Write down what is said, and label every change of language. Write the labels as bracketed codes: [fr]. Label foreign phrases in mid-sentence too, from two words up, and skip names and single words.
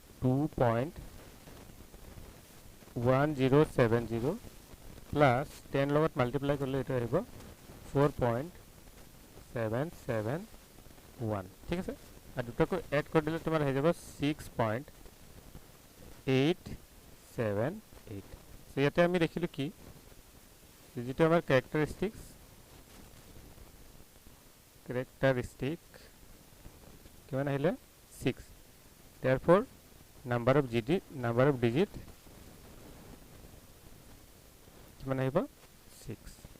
[bn] 2.1070 plus 10 লগত multiply করলে এটা আহিব 4.771 ঠিক আছে আর দুটোকে এড করে দিলে তোমার হয়ে যাব [as] 6.878 সো ইয়াতে আমি দেখিলো কি যেটা আমার ক্যারেক্টারিস্টিক্স কিমান আহিলে 6 [en] therefore number of digit [as] কিমান আহিব 6